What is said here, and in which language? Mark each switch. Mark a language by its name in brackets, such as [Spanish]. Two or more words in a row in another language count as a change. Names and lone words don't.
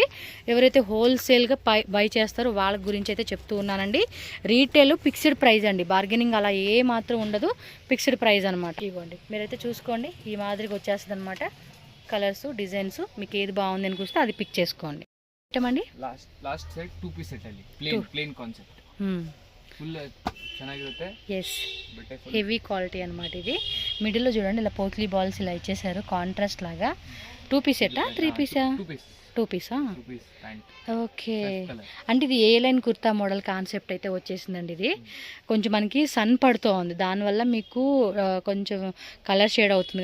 [Telugu] ఎవరైతే హోల్సేల్గా బై చేస్తారో వాళ్ళ గురించి అయితే చెప్తూ ఉన్నానండి. [English] retail fixed price [Telugu] అండి, బార్గెనింగ్ అలా ఏ మాత్రం ఉండదు, [English] fixed price [Telugu] అనమాట. ఇవ్వండి మీరైతే చూసుకోండి, ఈ మాదిరిగా వచ్చేస్తుంది అనమాట. [English] colors, designs [Telugu] మీకు ఏది బాగుంది అని చూస్తే అది పిక్ చేసుకోండి. ఏమండి [English] last set 2 piece set [Kannada] ಅಲ್ಲಿ [English] plain concept full [Kannada] ಚೆನ್ನಾಗಿರುತ್ತೆ. [English] yes, heavy quality [Telugu] అనమాట. ఇది మిడిల్లో చూడండి ఇలా పోట్లీ బాల్స్ ఇలా ఇచ్చేసారు కాంట్రాస్ట్ లాగా. 2 పీస్ సెట్టా 3 పీసా? 2 పీసా? ఓకే. అంటే ఇది [English] A line kurta model concept [Telugu] అయితే వచ్చేసిందండి. ఇది కొంచెం మనకి సన్ పడుతూ ఉంది, దానివల్ల మీకు కొంచెం [English] colour shade [Telugu] అవుతుంది.